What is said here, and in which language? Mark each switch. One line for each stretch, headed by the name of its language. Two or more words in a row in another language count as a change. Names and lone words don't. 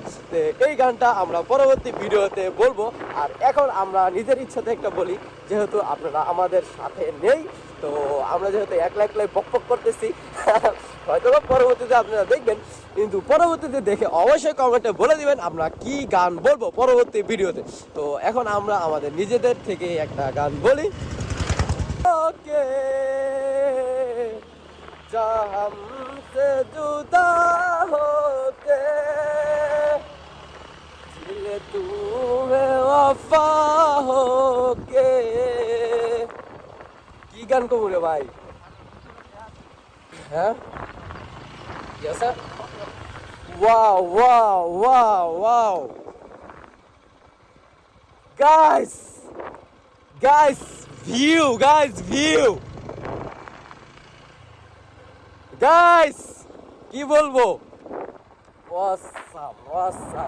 Bangla: এই গানটা আমরা পরবর্তী ভিডিওতে বলবো। আর এখন আমরা নিজের ইচ্ছাতে একটা বলি, যেহেতু আপনারা আমাদের সাথে নেই, তো আমরা যেহেতু একলাই বকবক করতেছি, হয়তো পরবর্তীতে আপনারা দেখবেন, কিন্তু পরবর্তীতে দেখে অবশ্যই কমেন্টে বলে দিবেন আমরা কি গান বলবো পরবর্তী ভিডিওতে। তো এখন আমরা আমাদের নিজেদের থেকে একটা গান বলি।
Hindi: ওকে जा हमसे जुदा होके दिल तुम्हें वफा होके।
Bangla: কি গান কবো রে ভাই? হ্যাঁ স্যার,
English: wow wow wow wow guys, view guys,
Bangla: কি বলবো, অসাম।